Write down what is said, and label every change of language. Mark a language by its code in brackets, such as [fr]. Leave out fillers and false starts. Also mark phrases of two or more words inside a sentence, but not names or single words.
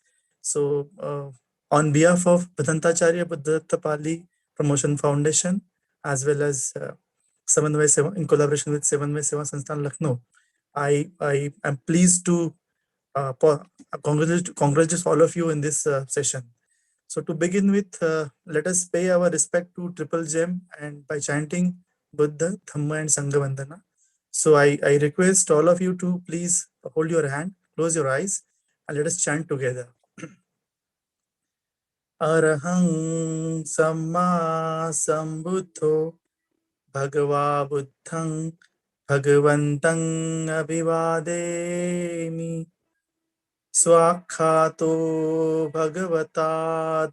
[en] So on behalf of Bhadantacharya Buddhatta Pali Promotion Foundation, as well as Samanvay Seva, in collaboration with Samanvay Seva Sansthan Lucknow, I am pleased to congratulate all of you in this session. So to begin with, let us pay our respect to Triple Gem and by chanting Buddha, Dhamma and Sangha Vandana. So I request all of you to please hold your hand, close your eyes, and let us chant together. [pi] Arahang Samma Sambuddho Bhagava Buddhang Bhagavantang Abhivademi Swakhato Bhagavata